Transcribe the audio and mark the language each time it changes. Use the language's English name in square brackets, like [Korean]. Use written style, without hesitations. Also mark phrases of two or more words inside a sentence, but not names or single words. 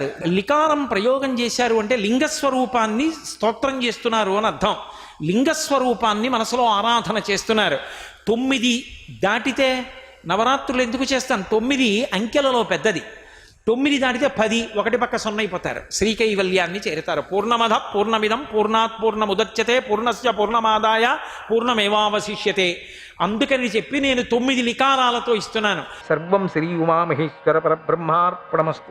[Telugu] లికారం ప్రయోగం చేశారు అంటే లింగస్వరూపాన్ని స్తోత్రం చేస్తున్నారు అని అర్థం. లింగస్వరూపాన్ని మనసులో ఆరాధన చేస్తున్నారు. 9 దాటితే నవరాత్రులు ఎందుకు చేస్తాను? 9 అంకెలలో పెద్దది. 9 దాటితే 10, ఒకటి పక్క 0 అయిపోతారు. శ్రీకైవల్యాన్ని చేరుతారు. [Sanskrit] పూర్ణమద పూర్ణమిదం పూర్ణాత్ పూర్ణముదచ్యతే పూర్ణస్య పూర్ణమాదాయ పూర్ణమేవావశిష్యతే. [Telugu] అందుకని చెప్పి నేను 9 లికారాలతో ఇస్తున్నాను. [Sanskrit] సర్వం శ్రీ ఉమామహేశ్వర పరబ్రహ్మార్పణమస్తు.